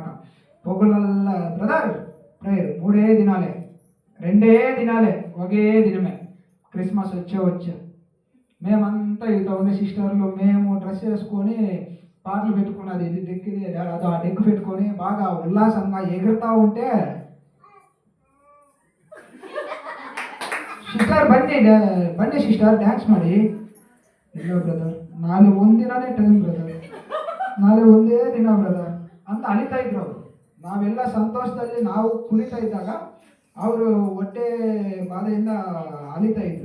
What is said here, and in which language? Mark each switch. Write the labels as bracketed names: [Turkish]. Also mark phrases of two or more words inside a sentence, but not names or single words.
[Telugu] పొగులల్లా బ్రదర్ ప్రేయర్ 3 దినాలే, 2 దినాలే, ఒకే దినమే క్రిస్మస్ వచ్చా మేమంతా ఇట్లా ఉండే సిస్టర్లు మేము డ్రెస్ వేసుకొని పాటలు పెట్టుకున్నది, ఇది డెక్కిది అదో ఆ డెక్ పెట్టుకొని బాగా ఉల్లాసంగా ఎగురుతూ ఉంటే [Kannada] ಸಿಸ್ಟರ್ ಬನ್ನಿ ಸಿಸ್ಟರ್ ಡ್ಯಾನ್ಸ್ ಮಾಡಿ. ಇಲ್ಲ ಬ್ರದರ್, ನಾಳೆ ಒಂದಿನನೇ ಟೈಮ್ ಬ್ರದರ್, ನಾಳೆ ಒಂದೇ ದಿನ ಬ್ರದರ್ ಅಂತ ಅಳಿತಾ ಇದ್ರು ಅವರು. ನಾವೆಲ್ಲ ಸಂತೋಷದಲ್ಲಿ ನಾವು ಕುಣಿತಾ ಇದ್ದಾಗ ಅವರು ಹೊಟ್ಟೆ ಬಾಧೆಯಿಂದ ಅಳಿತಾ ಇದ್ರು.